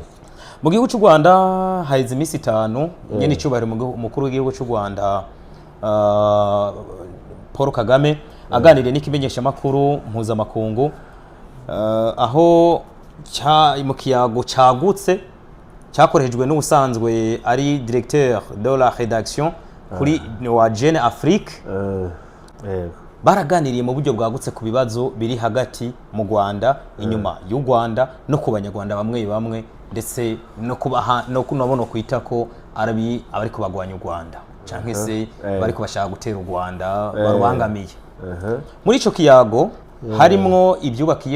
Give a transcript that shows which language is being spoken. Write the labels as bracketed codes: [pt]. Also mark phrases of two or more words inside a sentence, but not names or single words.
[rn] mu gihugu cy'u Rwanda haize iminsi 5 nyene icubahiro umukuru w'igihugu cy'u Rwanda Paul Kagame aganiriye n'ikimenyesha makuru mpuzamakungu aho mu kiyago cagutse cyakorejwe n'ubusanzwe ari [fr] directeur de la rédaction [rn] kuri wa Jeune Afrique baraganiriye mu buryo bwagutse ku bibazo biri hagati mu Rwanda inyuma y'u Rwanda no ku banyarwanda bamwe ndetse no kubaha no kunabona kwita ko abari kubagwanya u Rwanda canke se bari kubashaka gutera u Rwanda barubangamiye muri ico kiyago harimwo ibyubakiye